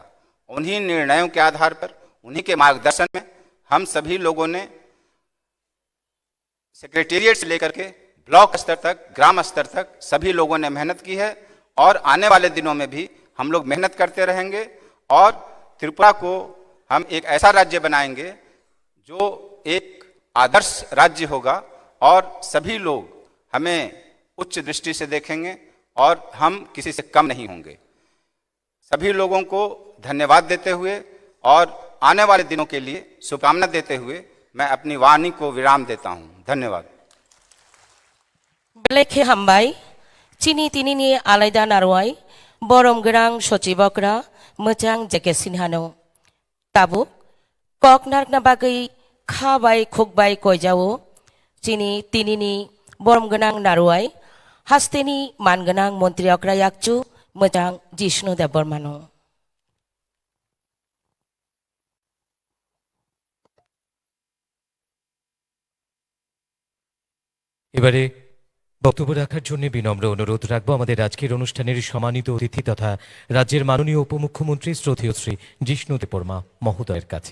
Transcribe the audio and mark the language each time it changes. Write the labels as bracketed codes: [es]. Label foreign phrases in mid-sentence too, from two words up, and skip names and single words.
[hi] उन्हीं निर्णयों के आधार पर, उन्हीं के मार्गदर्शन में हम सभी लोगों ने सेक्रेटेरिएट से लेकर के ब्लॉक स्तर तक, ग्राम स्तर तक सभी लोगों ने मेहनत की है, और आने वाले दिनों में भी हम लोग मेहनत करते रहेंगे और त्रिपुरा को हम एक ऐसा राज्य बनाएंगे जो एक आदर्श राज्य होगा और सभी लोग हमें उच्च दृष्टि से देखेंगे और हम किसी से कम नहीं होंगे। सभी लोगों को धन्यवाद देते हुए और आने वाले दिनों के लिए शुभकामना देते हुए मैं अपनी वाणी को विराम देता हूं। धन्यवाद। [trp] बेलेखे हामबाय चिनी तिनिनि आलायदा नारवाय बरम गोनां सचिबकरा मोजां जेकेसिनहानो ताबु ककनारना बागै खाबाय खुकबाय कयजावो चिनी तिनिनि बरम गोनां नारवाय हास्तेनि मानगोनां मन्त्रि अक्रा याकचु मोजां जिष्णु देव बर्मानो। [bn] এবারে বক্তব্য রাখার জন্য বিনম্র অনুরোধ রাখবো আমাদের আজকের অনুষ্ঠানের সম্মানিত অতিথি তথা রাজ্যের মাননীয় উপমুখ্যমন্ত্রী শ্রদ্ধেয় শ্রী জিষ্ণু দেববর্মা মহোদয়ের কাছে।